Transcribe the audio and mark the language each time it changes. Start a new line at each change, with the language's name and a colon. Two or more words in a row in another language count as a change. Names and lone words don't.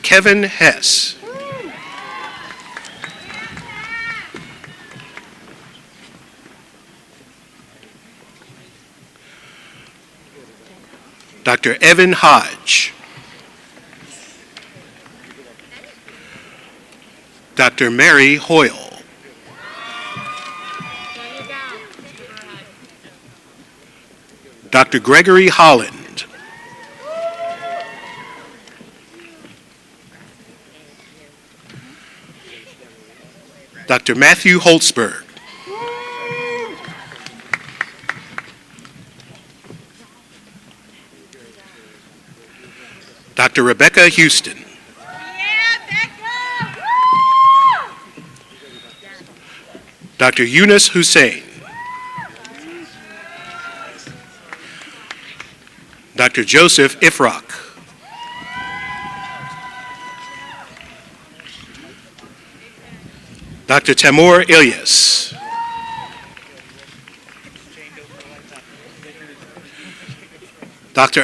English: Kevin Hess. Dr. Evan Hodge. Dr. Mary Hoyle. Dr. Gregory Holland. Dr. Matthew Holtzberg. Dr. Rebecca Houston. Dr. Yunus Hussein. Dr. Joseph Ifrak. Dr. Tamur Ilyas. Dr.